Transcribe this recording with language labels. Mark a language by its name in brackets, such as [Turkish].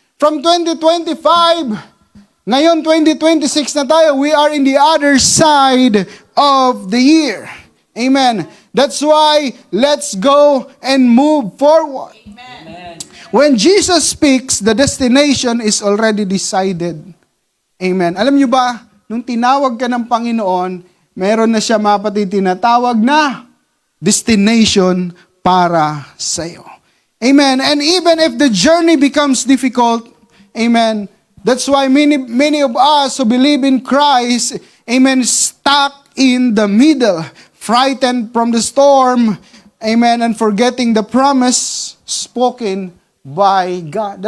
[English] From 2025, [Filipino] ngayon, 2026 na tayo, [English] we are in the other side of the year. Amen. That's why, let's go and move forward. Amen. When Jesus speaks, the destination is already decided. Amen. [Filipino] Alam niyo ba, nung tinawag ka ng Panginoon, meron na siya, mga kapatid, tinatawag na destination para sa iyo. Amen. [English] And even if the journey becomes difficult, amen, that's why many of us who believe in Christ, amen, stuck in the middle, frightened from the storm, amen, and forgetting the promise spoken by God.